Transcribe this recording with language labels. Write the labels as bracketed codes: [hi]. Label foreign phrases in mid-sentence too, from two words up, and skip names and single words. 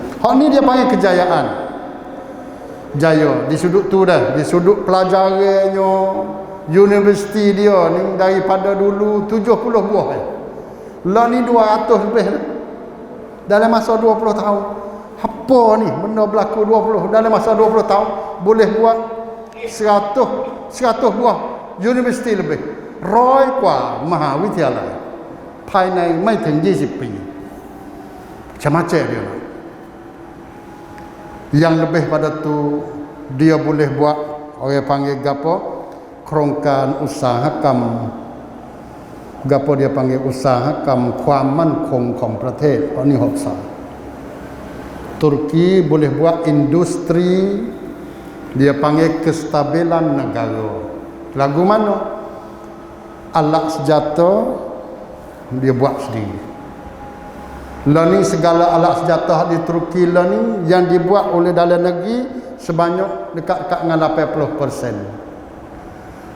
[mfa] Hak ni dia panggil kejayaan. Jaya di sudut tu dah, di sudut pelajarannya, universiti dia ni daripada dulu 70 buah. Lah ni 200 lebih dah. Dalam masa 20 tahun. Apa ni benda berlaku 20 dalam masa 20 tahun boleh buat 100 buah universiti lebih. [th] 100 กว่า มหาวิทยาลัย ภายในไม่ถึง20 ปี [mfa] macam-macam dia. Yang lebih pada tu dia boleh buat orang panggil gapo kerongkan usahakan gapo dia panggil usahakan [th] ความมั่นคงของประเทศ [mfa] ni hoksa. Turki boleh buat industri dia panggil kestabilan negara. Lagu mana? Alat senjata dia buat sendiri. Lah ni segala alat senjata di Turki lah ni yang dibuat oleh dalam negeri sebanyak dekat-dekat dengan 80%.